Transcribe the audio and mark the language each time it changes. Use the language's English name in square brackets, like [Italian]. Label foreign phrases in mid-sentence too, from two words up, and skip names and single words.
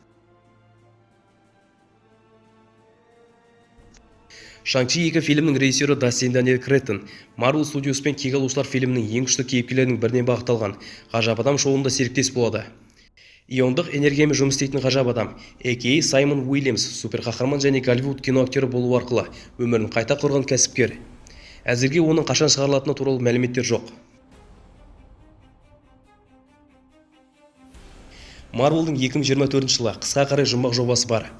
[Kazakh] Шанг-Чи 2 фильмнің режиссері Дастин Даниэль Крэттон Marvel Studios пен кек алушылар фильмінің ең күшті кейіпкерлерінің біріне бағытталған ғажап адам шоуында серіктес болады. Иондық энергиямен жұмыс істейтін ғажап адам, a.k.a. Саймон Уильямс, суперқахарман және Голливуд киноактері болу арқылы өмірін қайта құрған кәсіпкер. Әзірге оның қашан шығарылатыны туралы мәліметтер жоқ. Marvel'дың 2024 жылы қысқа қарай жұмбақ жобасы бар.